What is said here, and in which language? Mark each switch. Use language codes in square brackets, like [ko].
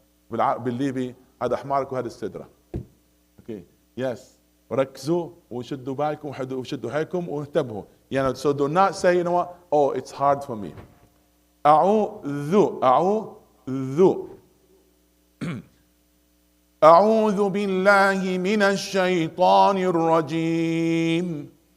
[ar] بالليبي هذا حمارك وهذا السدرة. Okay. Yes. ركزوا وشدوا بالكم وشدوا حيلكم وانتبهوا. [en] So do not say, you know what, oh, it's hard for me. [ar] أعوذ أعوذ أعوذ بالله من الشيطان الرجيم.